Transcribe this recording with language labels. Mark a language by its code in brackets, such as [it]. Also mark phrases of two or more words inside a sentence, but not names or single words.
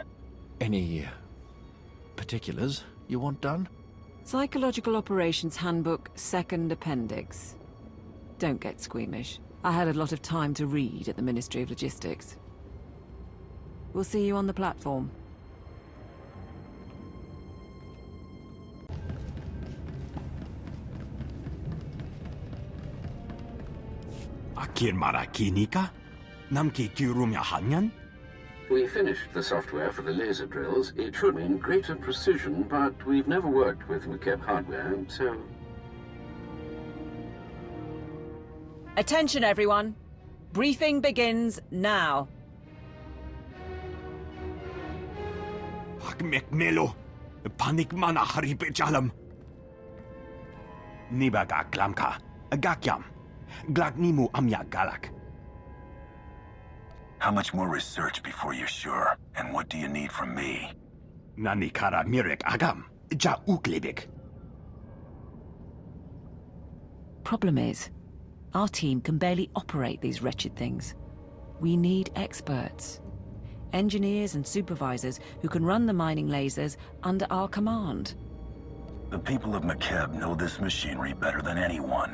[en] Any particulars you want done? Psychological Operations Handbook, Second Appendix. Don't get squeamish. I had a lot of time to read at the Ministry of Logistics. We'll see you on the platform. Akir marakinika? Namki kirumya hanyan? We finished the software for the laser drills. It should mean greater precision, but we've never worked with Makeb hardware, so... Attention, everyone. Briefing begins now. Melo, panik mana harip jalam. Nibaga glamka, agakyam, glagnimu amya galak. How much more research before you're sure? And what do you need from me? Nani kara mirek agam, ja uklebik. Problem is, our team can barely operate these wretched things. We need experts. Engineers and supervisors who can run the mining lasers under our command. The people of Makeb know this machinery better than anyone.